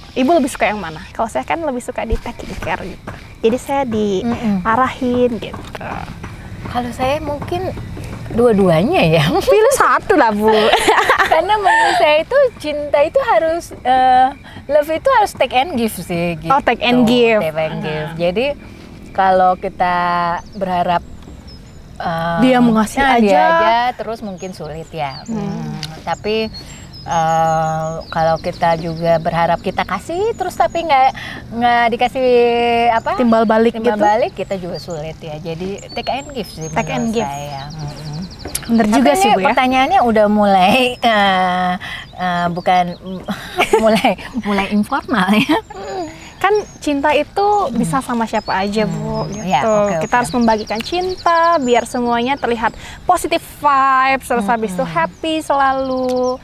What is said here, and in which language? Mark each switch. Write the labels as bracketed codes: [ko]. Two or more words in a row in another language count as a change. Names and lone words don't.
[id] Ibu lebih suka yang mana? Kalau saya kan lebih suka di [en] taking care [id] gitu. Jadi saya diarahin gitu. Kalau saya mungkin dua-duanya ya. Pilih satu lah Bu. Karena menurut saya itu cinta itu harus love itu harus [en] take and give [id] sih gitu. Oh, [en] take and give. Take and give. [id] Jadi kalau kita berharap dia mengasih dia aja terus mungkin sulit ya. Tapi kalau kita juga berharap kita kasih terus tapi nggak dikasih apa timbal balik kita juga sulit ya. Jadi [en] take and give [id] sih [en] take and give. [id] Saya. Bener juga sih Bu ya. Pertanyaannya udah mulai bukan mulai informal ya. Kan cinta itu bisa sama siapa aja Bu gitu. Ya, okay. Kita harus membagikan cinta biar semuanya terlihat [en] positive vibes, [id] terus habis itu happy selalu.